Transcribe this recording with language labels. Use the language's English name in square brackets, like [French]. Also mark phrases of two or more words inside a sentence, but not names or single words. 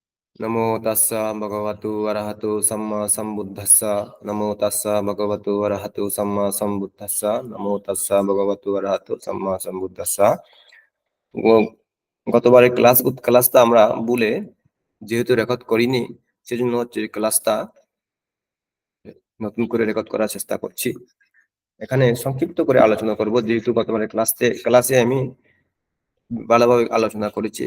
[Pali] নমো তাস্সা ভগবতু অরহতু সাম্মা সম্বুদ্ধাস্সা। নমো তাস্সা ভগবতু অরহতু সাম্মা সম্বুদ্ধাস্সা। নমো তাস্সা ভগবতু অরহতু সাম্মা সম্বুদ্ধাস্সা। [Bangla] গতবারের ক্লাসটা আমরা ভুলে যেহেতু রেকর্ড করিনি, সেজন্য হচ্ছে ক্লাসটা নতুন করে রেকর্ড করার চেষ্টা করছি। এখানে সংক্ষিপ্ত করে আলোচনা করব, যেহেতু গতবারের ক্লাসে আমি ভালোভাবে আলোচনা করেছি।